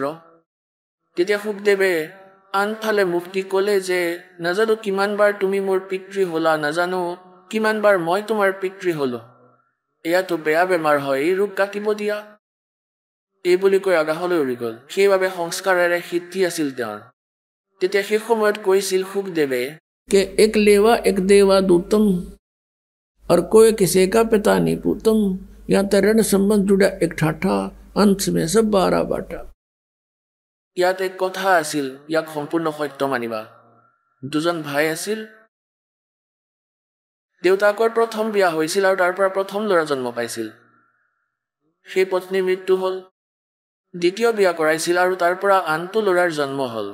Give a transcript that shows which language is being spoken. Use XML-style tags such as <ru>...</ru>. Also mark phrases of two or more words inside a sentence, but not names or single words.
<as>তেতিয়া সুখদেৱে আনফালে মুখ দি ক'লে যে নাজানো কিমানবাৰ তুমি মোৰ পিতৃ হলা, নাজানো কিমানবাৰ মই তোমাৰ পিতৃ হলো, এয়াতো বেয়া বেমাৰ হয়, এই ৰোগ কাটিব দিয়া। এই বুলি কৈ আকাশলৈ উৰি গ'ল। সেইবাবে সংস্কাৰেৰে সিদ্ধি আছিল তেওঁৰ। তেতিয়া সেই সময়ত কৈছিল সুখদেৱে</as> <hi>कि एक लेवा एक देवा दूतम और कोई किसी का पिता नहीं पूतम, यहाँ तो ऋण संबंध जुड़ा एक ठाठा, अंश में सब 12 बाटा।</hi> <as>ইয়াত এক কথা আছিল, ইয়াক সম্পূৰ্ণ সত্য মানিবা। দুজন ভাই আছিল, দেউতাকৰ প্ৰথম বিয়া হৈছিল আৰু তাৰ পৰা প্ৰথম ল'ৰা জন্ম পাইছিল। সেই পত্নীৰ মৃত্যু হ'ল, দ্বিতীয় বিয়া কৰাইছিল আৰু তাৰ পৰা আনটো ল'ৰাৰ জন্ম হ'ল।</as>